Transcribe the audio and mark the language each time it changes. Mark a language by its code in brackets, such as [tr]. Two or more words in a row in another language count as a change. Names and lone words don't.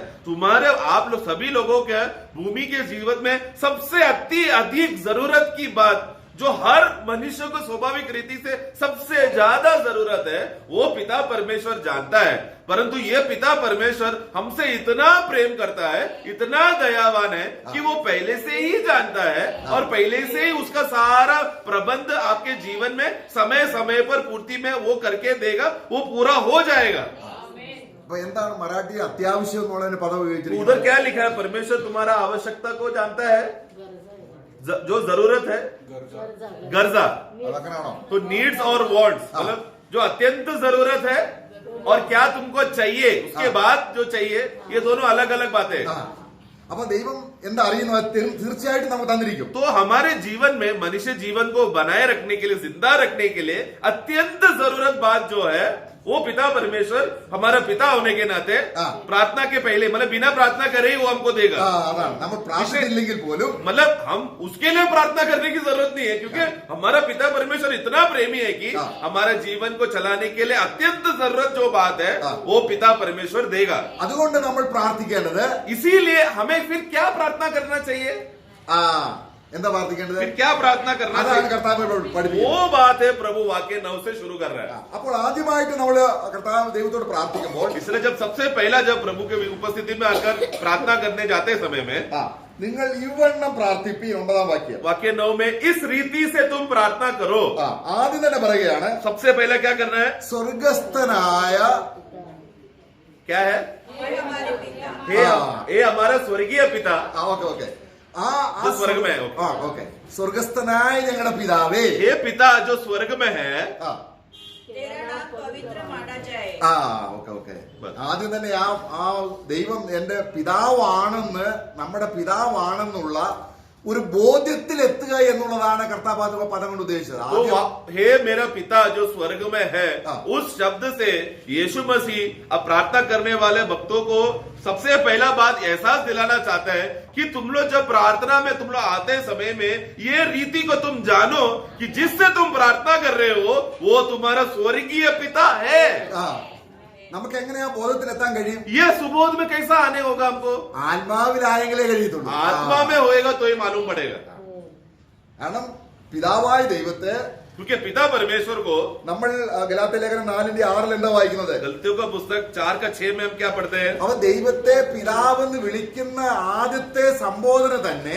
[hi] तुम्हारे आप लोग सभी लोगों के भूमि के जीवन में सबसे अधिक जरूरत की बात जो हर मनुष्य को स्वाभाविक रीति से सबसे ज्यादा जरूरत है, वो पिता परमेश्वर जानता है। परंतु ये पिता परमेश्वर हमसे इतना प्रेम करता है, इतना दयावान है कि वो पहले से ही जानता है और पहले से ही उसका सारा प्रबंध आपके जीवन में समय समय पर पूर्ति में वो करके देगा, वो पूरा हो जाएगा। [ml] അപ്പൊ എന്താണ് മറാഠി അത്യാവശ്യം എന്നുള്ളതിന് പദം ഉപയോഗിച്ചിരിക്കുന്നത്? [hi] उधर क्या लिखा है? परमेश्वर तुम्हारा आवश्यकता को जानता है, जो जरूरत है, गर्जा। [ml] അതങ്ങനാണോ? [hi] तो नीड्स और वांट्स मतलब जो अत्यंत जरूरत है और क्या तुमको चाहिए उसके बाद जो चाहिए, ये दोनों अलग अलग बातें हैं। [ml] അപ്പൊ ദൈവം എന്താ അറിയുന്നത്? തീർച്ചയായിട്ടും നമുക്ക് തന്നിരിക്കും. [hi] तो हमारे जीवन में मनुष्य जीवन को बनाए रखने के लिए, जिंदा रखने के लिए अत्यंत जरूरत बात जो है वो पिता परमेश्वर हमारा पिता होने के नाते प्रार्थना के पहले मतलब बिना प्रार्थना करे ही वो हमको देगा। [ml] അതാണ് നമ്മൾ പ്രാർത്ഥിച്ചില്ലെങ്കിൽ പോലും [hi] मतलब हम उसके लिए प्रार्थना करने की जरूरत नहीं है, क्योंकि हमारा पिता परमेश्वर इतना प्रेमी है कि हमारे जीवन को चलाने के लिए अत्यंत जरूरत जो बात है वो पिता परमेश्वर देगा। [ml] അതുകൊണ്ട് നമ്മൾ പ്രാർത്ഥിക്കേണ്ടത്, [hi] इसीलिए हमें फिर क्या प्रार्थना करना चाहिए? [ml] എന്താ പ്രാർത്ഥിക്കേണ്ടത്? [hi] फिर क्या प्रार्थना करना [ml] അതാണ് [hi] चाहिए? [ml] കർത്താവ് പഠിപ്പിക്കുന്നത്. [hi] वो बात है प्रभु वाक्य 9 से शुरू कर रहा है। [ml] അപ്പോൾ ആദ്യമായിട്ട് നമ്മൾ കർത്താവ് ദൈവത്തോട് പ്രാർത്ഥിക്കുമ്പോൾ [hi] इसलिए जब सबसे पहला जब प्रभु के उपस्थिति में आकर प्रार्थना करने जाते समय में [ml] നിങ്ങൾ ഇവണ്ണം പ്രാർത്ഥിപ്പി 9 വാക്യം. [hi] वाक्य 9 में इस रीति से तुम प्रार्थना करो। [ml] ആദ്യം തന്നെ പറയുകയാണ്, [hi] सबसे पहला क्या करना है? [ml] സ്വർഗസ്ഥനായ [hi] क्या है? हे हमारे पिता। हे हमारा स्वर्गीय पिता [en] okay okay [hi] जो स्वर्ग में है। [ml] ഓക്കെ സ്വർഗസ്ഥനായ ഞങ്ങളുടെ പിതാവേ. [hi] हे पिता जो स्वर्ग में है, तेरा नाम पवित्र माना जाए। [en] okay okay [ml] ആദ്യം തന്നെ ആ ദൈവം എന്റെ പിതാവാണെന്ന്, നമ്മുടെ പിതാവാണെന്നുള്ള ഒരു ബോധ്യത്തിൽ എത്തുക എന്നുള്ളതാണ് കർത്താവ് പദം കൊണ്ട് ഉദ്ദേശിച്ചത്. [hi] तो हे मेरा पिता जो स्वर्ग में है, उस शब्द से यीशु मसीह अब प्रार्थना करने वाले भक्तों को सबसे पहला बात एहसास दिलाना चाहता है कि तुम लोग जब प्रार्थना में तुम लोग आते समय में ये रीति को तुम जानो कि जिससे तुम प्रार्थना कर रहे हो वो तुम्हारा स्वर्गीय पिता है। [ml] നമുക്ക് എങ്ങനെയാ ബോധത്തിൽ എത്താൻ കഴിയും? [hi] ये सुबोध में कैसा आने होगा हमको? [ml] ആത്മാവിലായെങ്കിലേ കഴിയത്തുള്ളൂ. [hi] आत्मा में होएगा तो ही मालूम पड़ेगा। [ml] കാരണം പിതാവായ ദൈവത്തെ [hi] क्योंकि पिता परमेश्वर को [ml] നമ്മൾ ഗലാത്യ ലേഖനം 4:6 എന്താ വായിക്കുന്നത്? [hi] गलतियों का पुस्तक 4:6 में हम क्या पढ़ते हैं? [ml] അവ ദൈവത്തെ പിതാവെന്ന് വിളിക്കുന്ന ആദ്യത്തെ സംബോധന തന്നെ